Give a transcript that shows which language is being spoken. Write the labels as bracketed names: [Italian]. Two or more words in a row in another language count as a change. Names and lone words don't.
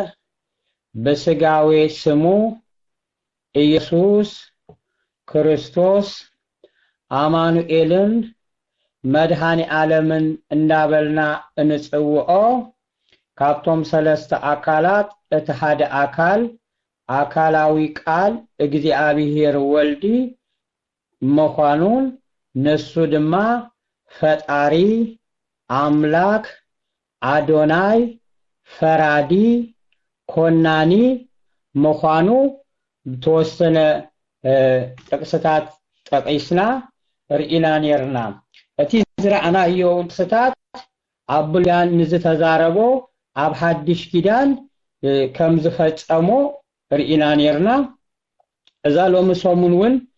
[Tigrinya] በስጋዌ ስሙ ኢየሱስ ክርስቶስ አማኑኤልን መድኃኒ ዓለምን እንዳበልና እንጽውዖ ካብቶም ሰለስተ አካላት እቲ ሓደ አካል አካላዊ ቃል እግዚአብሔር ወልዲ ምዃኑን ነሱ ድማ ፈጣሪ አምላክ አዶናይ ፈራዲ ኮናኒ ምዃኑ ተወሰነ ጥቅስታት ጠቂስና ርኢና ነርና እቲ ዝረአናዮ ጥቅስታት አብሉያን ንዝተዛረቦ ኣብ ሓድሽ ኪዳን ከም ዝፈጸሞ ርኢና ነርና እዛ ሎሚ ሰሙን ውን